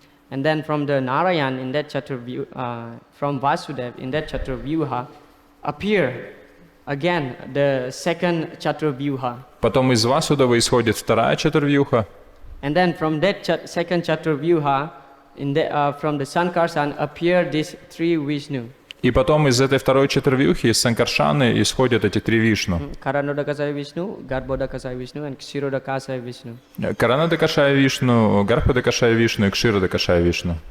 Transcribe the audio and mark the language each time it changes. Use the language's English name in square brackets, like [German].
[English] And then from the Narayan in that Chaturvyuha, from Vasudev in that Chaturvyuha, appear again the second Chaturvyuha. [Russian] Потом из Васудева исходит вторая Чатурвьюха. [English] And then from that second Chaturvyuha, from the Sankarsan appear these three Vishnu. [Russian] И потом из этой второй Чатурвьюхи, из Санкаршаны, исходят эти три Вишну. [English] Karanodakasaya Vishnu, Garbhodakasaya Vishnu, and Kshirodakasaya Vishnu. [Russian] Каранадакашая Вишну, Гарбходакашая Вишну и Кширодакашая Вишну.